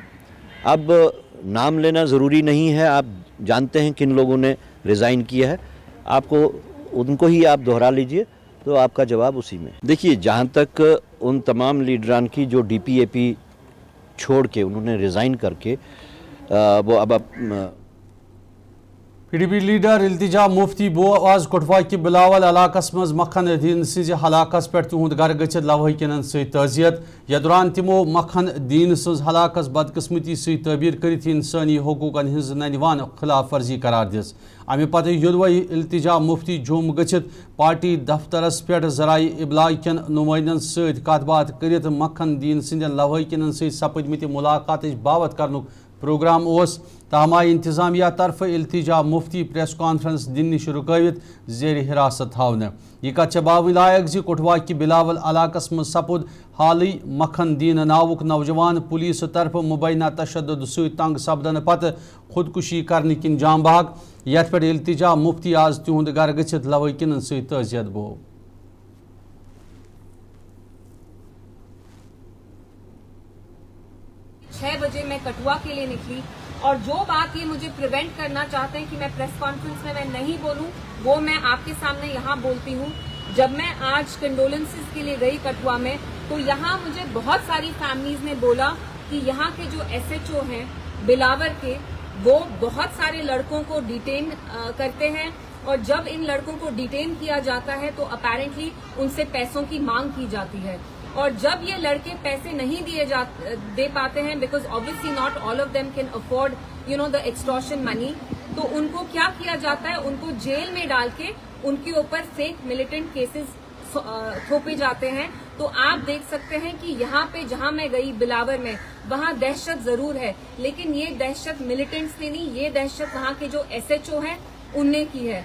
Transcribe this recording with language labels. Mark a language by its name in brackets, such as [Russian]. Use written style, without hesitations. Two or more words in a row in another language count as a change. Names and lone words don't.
[Hindi] अब नाम लेना ज़रूरी नहीं है, आप जानते हैं किन लोगों ने रिज़ाइन किया है, आपको उनको ही आप दोहरा लीजिए तो आपका जवाब उसी में। देखिए, जहाँ तक उन तमाम लीडरान की जो DPAP छोड़ के उन्होंने रिज़ाइन करके वो अब [Kashmiri] PDP लीडर इल्तिजा मुफ्ती बो आज कठुआ कि बिलावल इलाकस मज मखन दीन सिज हलाकस पे तुंद गर गचित लवहकिन सजियत या दौरान तिमो मखन दीन सज हलाकस बदकिस्मती तबीर करित इंसानी हकूकन हिंज ननिवान खिलाफ वर्जी करार दिस। अमे पते युदवै इल्तिजा मुफ्ती जुम गचित पार्टी दफ्तरस पे जराए इबलाग कन नुमाइंदन सत कत बात करित मखन दीन सिंदन लवहकिन सपदमत मुलाकात बाबत करनुक प्रोग्राम ओस तहम आय इंतजामिया तरफ इल्तिजा मुफ्ती [English] press conference [Kashmiri] दिन नश रुकवित जेर हिरासत थावने। यह कत बाव लायक जि कठुआ कि बिलावल इलाकस मज सपुद हाल मखन दीन नावुक नौजवान पुलिस तरफ मुबैना तशद्दुद सहित तंग सपदन पत खुदकुशी करने किन जाम बहक यथ पे इल्तिजा मुफ्ती आज तिहुंद गर गचित लवहकिन तजियत बो। [Hindi] 6 बजे मैं कठुआ के लिए निकली और जो बात ये मुझे प्रिवेंट करना चाहते हैं कि मैं [English] press conference [Hindi] में मैं नहीं बोलूं, वो मैं आपके सामने यहाँ बोलती हूँ। जब मैं आज कंडोलेंसेस के लिए गई कठुआ में तो यहाँ मुझे बहुत सारी फैमिलीज ने बोला कि यहाँ के जो SHO हैं बिलावर के, वो बहुत सारे लड़कों को डिटेन करते हैं और जब इन लड़कों को डिटेन किया जाता है तो अपेरेंटली उनसे पैसों की मांग की जाती है और जब ये लड़के पैसे नहीं दे पाते हैं, [English] because obviously not all of them can afford the extortion money, [Hindi] तो उनको क्या किया जाता है, उनको जेल में डाल के उनके ऊपर [English] fake militant cases [Hindi] थोपे जाते हैं। तो आप देख सकते हैं कि यहाँ पे जहाँ मैं गई बिलावर में, वहाँ दहशत जरूर है, लेकिन ये दहशत मिलिटेंट्स ने नहीं, ये दहशत वहाँ के जो SHO हैं उनने की है।